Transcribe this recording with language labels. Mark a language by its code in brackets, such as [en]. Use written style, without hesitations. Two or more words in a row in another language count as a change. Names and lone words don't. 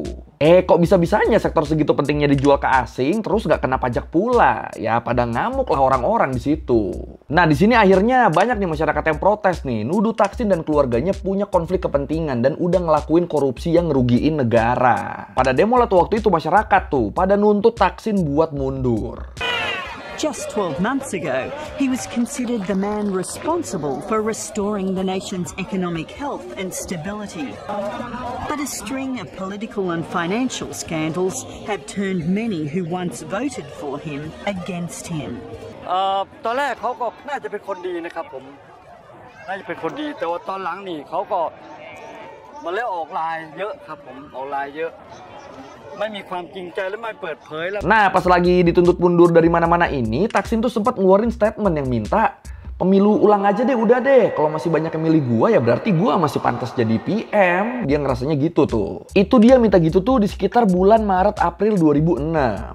[id] Kok bisa-bisanya sektor segitu pentingnya dijual ke asing terus nggak kena pajak pula? Ya pada ngamuk lah orang-orang di situ. Nah di sini akhirnya banyak nih masyarakat yang protes nih, nuduh Thaksin dan keluarganya punya konflik kepentingan dan udah ngelakuin korupsi yang ngerugiin negara. Pada demo lah tuh waktu itu masyarakat tuh pada nuntut Thaksin buat mundur. [en] Just 12 months ago, he was considered the man responsible for restoring the nation's economic health and stability. But a string of political and financial scandals have turned many who once voted for him against him. [th] ตอนแรกเขาก็น่าจะเป็นคนดีนะครับผมน่าจะเป็นคนดีแต่ว่าตอนหลังนี่เขาก็มาแล้วออกลายเยอะครับผมออกลายเยอะ [id] Nah, pas lagi dituntut mundur dari mana-mana ini, Thaksin tuh sempat ngeluarin statement yang minta pemilu ulang aja deh, udah deh. Kalau masih banyak yang milih gua ya berarti gua masih pantas jadi PM. Dia ngerasanya gitu tuh. Itu dia minta gitu tuh di sekitar bulan Maret April 2006.